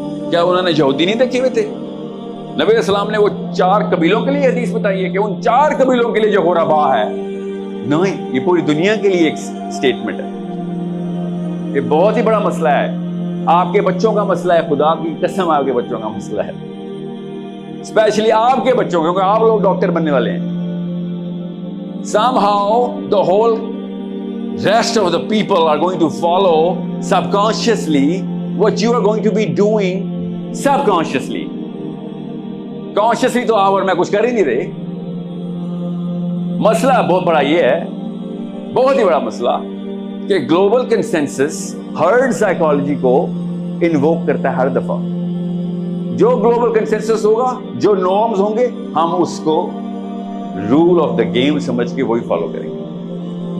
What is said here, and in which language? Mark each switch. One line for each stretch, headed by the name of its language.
Urdu: کیا انہوں نے یہودی نہیں دیکھے ہوئے تھے؟ نبی علیہ السلام نے وہ 4 قبیلوں کے لیے حدیث بتائی ہے کہ ان 4 قبیلوں کے لیے جو غرباء ہے, نہیں یہ پوری دنیا کے لیے ایک سٹیٹمنٹ ہے. یہ بہت ہی بڑا مسئلہ ہے, آپ کے بچوں کا مسئلہ ہے, خدا کی قسم آپ کے بچوں کا مسئلہ ہے, اسپیشلی آپ کے بچوں کا, کیونکہ آپ لوگ ڈاکٹر بننے والے ہیں.
English: somehow the whole rest of the people are going to follow subconsciously what you are going to be doing subconsciously.
Urdu: Consciously تو آپ اور میں کچھ کر ہی نہیں رہے. مسئلہ بہت بڑا یہ ہے, بہت ہی بڑا مسئلہ, کہ گلوبل کنسنسس ہرڈ سائیکالوجی کو انووک کرتا ہے ہر دفعہ. جو گلوبل کنسنسس ہوگا, جو نارمز ہوں گے, ہم اس کو رول آف دا گیم سمجھ کے وہی فالو کریں گے.